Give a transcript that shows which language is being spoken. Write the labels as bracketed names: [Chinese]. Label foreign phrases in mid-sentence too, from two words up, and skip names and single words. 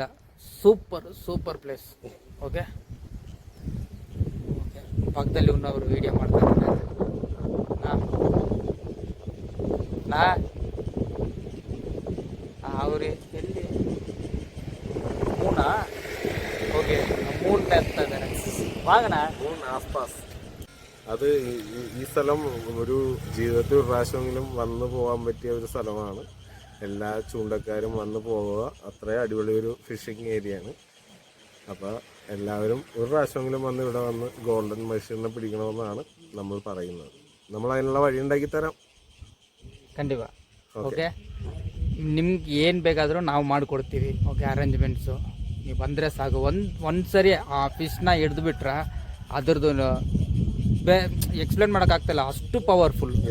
[English] super place. [Kannada] ಓಕೆ, ಪಕ್ಕದಲ್ಲಿ ಇನ್ನೊಬ್ರು ವೀಡಿಯೋ ಮಾಡ್ತಾರೆ. ಅವ್ರಿ ಎಲ್ಲಿ ಮೂನಾ? [Malayalam] ഓക്കെ മൂന്നിനെത്താണ് വാങ്ങണ മൂന്ന് ആസ്പാസ്. അത് ഈ സ്ഥലം ഒരു ജീവിതത്തിൽ ഒരു പ്രാവശ്യമെങ്കിലും വന്നു പോകാൻ പറ്റിയ ഒരു സ്ഥലമാണ്. എല്ലാ ചൂണ്ടക്കാരും വന്നു പോവുക. അത്രയും അടിപൊളി ഒരു ഫിഷിംഗ് ഏരിയയാണ്. അപ്പോൾ എല്ലാവരും ഒരു പ്രാവശ്യമെങ്കിലും വന്ന് ഇവിടെ വന്ന് ഗോൾഡൻ മഷീനെ പിടിക്കണമെന്നാണ് നമ്മൾ പറയുന്നത്. നമ്മൾ അതിനുള്ള വഴി ഉണ്ടാക്കി ತರಾಂ [Kannada] ಖಂಡಿತ. ಓಕೆ, ನಿಮ್ಗೆ ಏನು ಬೇಕಾದರೂ ನಾವು ಮಾಡಿಕೊಡ್ತೀವಿ. ಓಕೆ, ಅರೇಂಜ್ಮೆಂಟ್ಸು ನೀವು ಬಂದರೆ ಸಾಕು. ಒಂದು ಸರಿ ಆ ಫಿಶ್ನ ಹಿಡಿದು ಬಿಟ್ರೆ ಅದ್ರದ್ದು ಎಕ್ಸ್ಪ್ಲೇನ್ ಮಾಡೋಕ್ಕಾಗ್ತಿಲ್ಲ, ಅಷ್ಟು ಪವರ್ಫುಲ್.